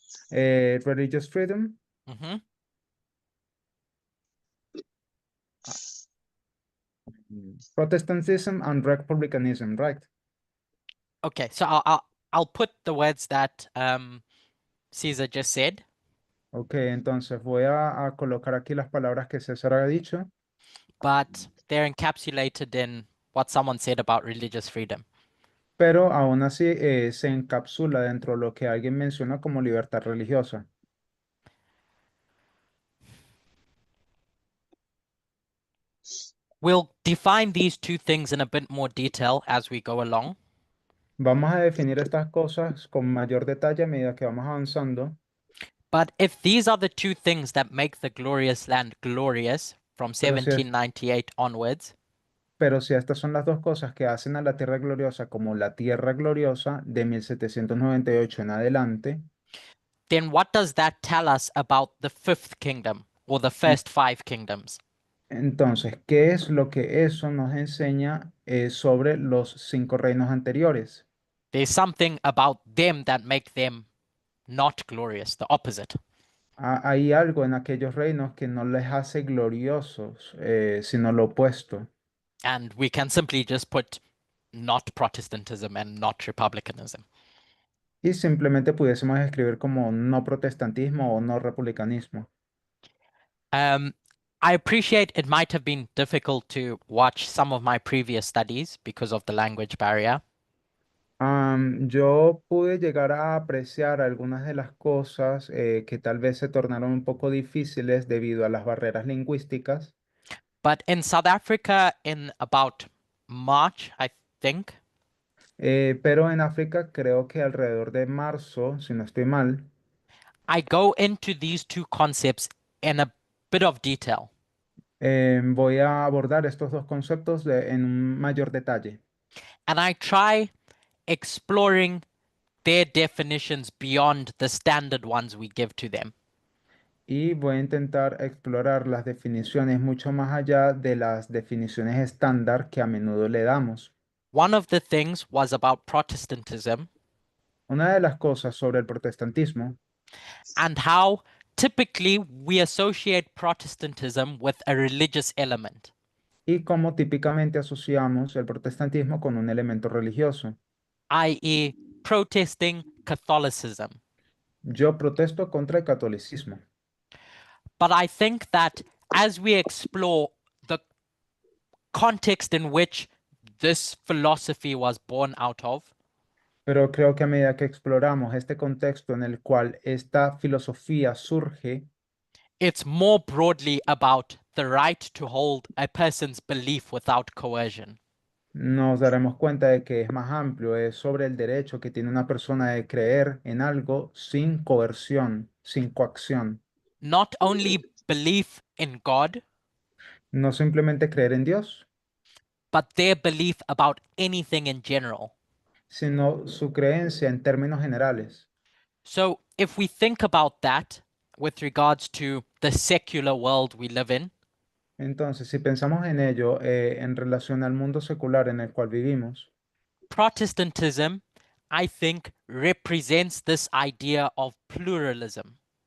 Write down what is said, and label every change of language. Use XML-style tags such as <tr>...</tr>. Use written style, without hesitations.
<en>Religious freedom, Mhm. Protestantism, and republicanism, right? Okay, so I'll put the words that Caesar just said,</en> <es>Ok, entonces voy a colocar aquí las palabras que César ha dicho,</es> <en>but they're encapsulated in what someone said about religious freedom.</en> <es>pero aún así se encapsula dentro de lo que alguien menciona como libertad religiosa.</es> <en>We'll define these two things in a bit more detail as we go along.</en> <es>Vamos a definir estas cosas con mayor detalle a medida que vamos avanzando,</es> <en>But if these are the two things that make the glorious land glorious from</en> <es>Pero si es-</es> <en>1798 onwards,</en> <es>pero si estas son las dos cosas que hacen a la tierra gloriosa como la tierra gloriosa de 1798 en adelante,</es> <en>then what does that tell us about the fifth kingdom or the first five kingdoms?</en> <es>entonces, ¿qué es lo que eso nos enseña sobre los 5 reinos anteriores?</es> <en>There's something about them that make them not glorious, the opposite.</en> <es>Hay algo en aquellos reinos que no les hace gloriosos, sino lo opuesto.</es> <en>And we can simply just put not Protestantism and not republicanism.</en> <es>Y simplemente pudiésemos escribir como no protestantismo o no republicanismo.</es> <en>I appreciate it might have been difficult to watch some of my previous studies because of the language barrier.</en> <es>Yo pude llegar a apreciar algunas de las cosas que tal vez se tornaron un poco difíciles debido a las barreras lingüísticas,</es> <en>But in South Africa, in about March, I think,</en> <es>pero en África creo que alrededor de marzo, si no estoy mal,</es> <en>I go into these two concepts in a bit of detail.</en> <es>voy a abordar estos dos conceptos en un mayor detalle.</es> <en>And I try exploring their definitions beyond the standard ones we give to them.</en> <es>Y voy a intentar explorar las definiciones mucho más allá de las definiciones estándar que a menudo le damos.</es> <en>One of the things was about Protestantism</en> <es>Una de las cosas sobre el protestantismo</es> <en>and how typically we associate Protestantism with a religious element.</en> <es>y cómo típicamente asociamos el protestantismo con un elemento religioso.</es> <en>i.e., protesting Catholicism.</en> <es>Yo protesto contra el catolicismo,</es> <en>But I think that as we explore the context in which this philosophy was born out of,</en> <es>pero creo que a medida que exploramos este contexto en el cual esta filosofía surge,</es> <en>it's more broadly about the right to hold a person's belief without coercion.</en> <es>nos daremos cuenta de que es más amplio, es sobre el derecho que tiene una persona de creer en algo sin coerción, sin coacción.</es> <en>Not only belief in God,</en> <es>No simplemente creer en Dios,</es> <en>but their belief about anything in general.</en> <es>sino su creencia en términos generales.</es> <en>So if we think about that, with regards to the secular world we live in,</en> <es>Entonces, si pensamos en ello, en relación al mundo secular en el cual vivimos,</es> <en>Protestantism, I think, represents this idea of pluralism.</en>